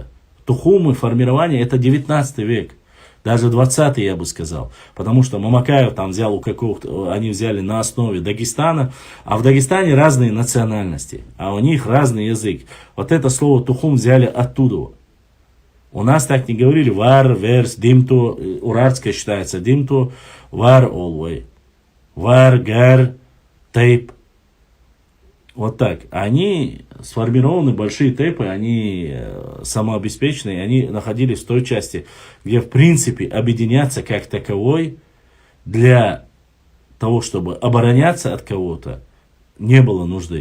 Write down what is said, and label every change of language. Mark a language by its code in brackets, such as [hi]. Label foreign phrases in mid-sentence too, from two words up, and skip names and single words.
[ru] Тухумы, формирование, это 19 век. Даже 20 я бы сказал. Потому что Мамакаев там взял у какого-то, они взяли на основе Дагестана. А в Дагестане разные национальности. А у них разный язык. Вот это слово тухум взяли оттуда. У нас так не говорили. [ce] Вар, верс, димту. [ru] Уральское считается димту. [ce] Вар, олвей. Вар, гар, [ru] тейп. Вот так. Они сформированы, большие тейпы, они самообеспеченные, они находились в той части, где в принципе объединяться как таковой для того, чтобы обороняться от кого-то, не было нужды.